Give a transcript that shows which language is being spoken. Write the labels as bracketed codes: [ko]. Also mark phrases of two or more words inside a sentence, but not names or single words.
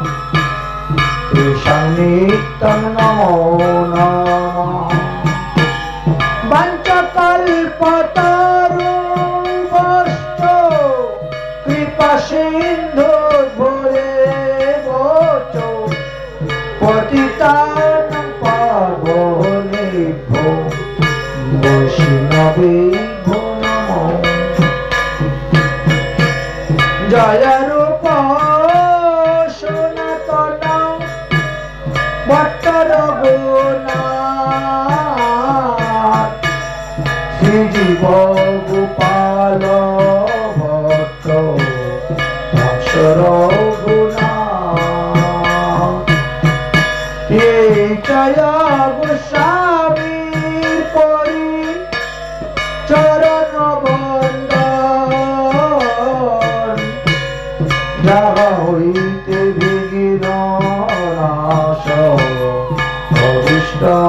[sa] तेषां नित्यं नमो नमः वञ्चकल्पतरुभ्यश्च कृपासिन्धुभ्येव च पतितानां पावनेभ्यो वैष्णवेभ्यो नमो जय रूप [bn] सनातन भट्ट रघुनाथ শ্রীজীব গোপাল ভট্ট রঘুনা জয় গোস্বামীর করি চরণ বন্দন যাহা হইতে বিঘ্ন নাশ অভিষ্ট